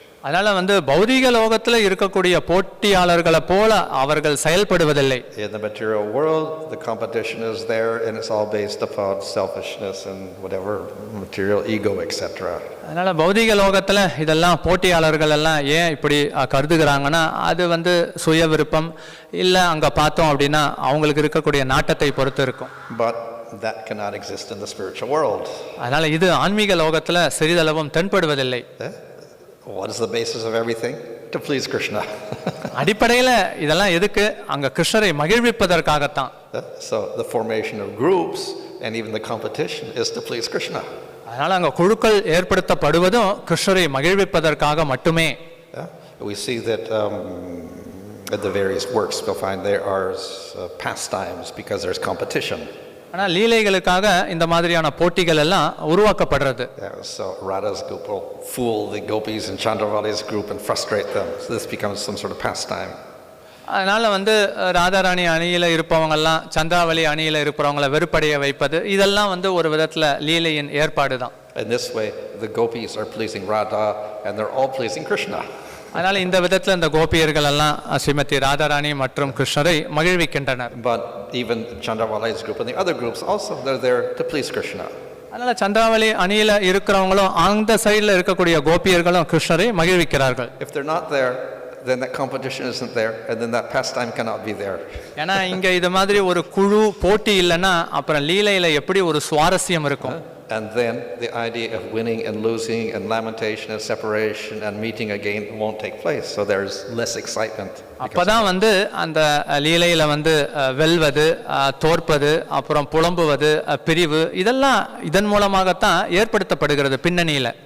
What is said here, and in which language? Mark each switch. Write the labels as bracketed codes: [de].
[ta] அதனால வந்து பௌதீக லோகத்தில் இருக்கக்கூடிய போட்டியாளர்களை போல அவர்கள் செயல்படுவதில்லை. [en] In the material world, the competition is there, and it's all based upon selfishness and whatever material ego, etc. [ta] அதனால பௌதீக லோகத்தில் இதெல்லாம் போட்டியாளர்கள் எல்லாம் ஏன் இப்படி கருதுகிறாங்கன்னா அது வந்து சுய விருப்பம் இல்லை, அங்கே பார்த்தோம் அப்படின்னா அவங்களுக்கு இருக்கக்கூடிய நாட்டத்தை பொறுத்து இருக்கும். [en] But that cannot exist in the spiritual world. [ta] அதனால இது ஆன்மீக லோகத்தில் சிறிதளவும் தென்படுவதில்லை. [en] What is the basis of everything? To please Krishna. [ta] அடிப்படையில் இதெல்லாம் எதுக்கு? அங்கே கிருஷ்ணரை மகிழ்விப்பதற்காகத்தான். [en] So the formation of groups and even the competition is to please Krishna. [ta] அதனால அங்கே குழுக்கள் ஏற்படுத்தப்படுவதும் கிருஷ்ணரை மகிழ்விப்பதற்காக மட்டுமே. [en] We see that at the various works we'll find there are pastimes because there's competition. [ta] ஆனால் லீலைகளுக்காக இந்த மாதிரியான போட்டிகள் எல்லாம் உருவாக்கப்படுறது. [en] So Radha's group will fool the gopis in Chandravali's group and frustrate them. So this becomes some sort of pastime. [ta] அதனால வந்து ராதாராணி அணியில் இருப்பவங்கெல்லாம் சந்திராவளி அணியில் இருப்பவங்களை வெறுப்படைய வைப்பது இதெல்லாம் வந்து ஒரு விதத்தில் லீலையின் ஏற்பாடு தான். [en] In this way, the gopis are pleasing Radha and they're all pleasing Krishna. [ta] அதனால இந்த விதத்தில் இந்த கோபியர்கள் எல்லாம் ஸ்ரீமதி ராதாராணி மற்றும் கிருஷ்ணரை மகிழ்விக்கின்றனர். [en] But even Chandravali's group and the other groups also, they're there to please Krishna. [ta] அதனால சந்திராவளி அணியில இருக்கிறவங்களும் அந்த சைடில் இருக்கக்கூடிய கோபியர்களும் கிருஷ்ணரை மகிழ்விக்கிறார்கள். [en] If they're not there, then that competition isn't there, and then that pastime cannot be there. [ta] ஏன்னா இங்க இது மாதிரி ஒரு குழு போட்டி இல்லைன்னா அப்புறம் லீலையில எப்படி ஒரு சுவாரஸ்யம் இருக்கும்? [en] And then the idea of winning and losing and lamentation and separation and meeting again won't take place. So there's less excitement. [ta] அப்பதான் வந்து அந்த லீலையில வந்து வெல்வது, தோற்பது, அப்புறம் புலம்புவது, பிரிவு இதெல்லாம் இதன் மூலமாகத்தான் ஏற்படுத்தப்படுகிறது பின்னணியில.